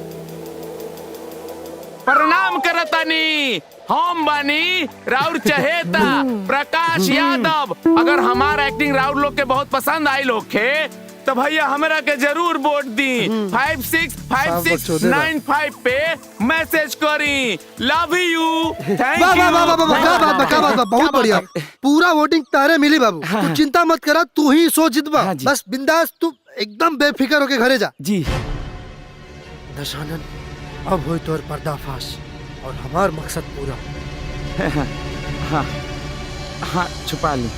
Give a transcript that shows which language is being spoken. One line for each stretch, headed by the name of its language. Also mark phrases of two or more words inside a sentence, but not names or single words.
Bhojpuri: प्रणाम करतानी, हम बानी राउर चहेता प्रकाश यादव। अगर हमारा एक्टिंग राउर लोग के बहुत पसंद आई लोग के तो भैया हमरा के जरूर वोट दी। 565695 पे मैसेज करी।
English: Love you. Thank you.
Bhojpuri: बहुत बढ़िया, पूरा वोटिंग तारे मिली बाबू। तू चिंता मत करा, तू ही सो जितबा। बस बिंदास, तू एकदम बेफिक्र होके घरे जा। जी दशानन, अब हो तोर पर्दाफाश और हमार मकसद पूरा। हाँ हाँ छुपा ली।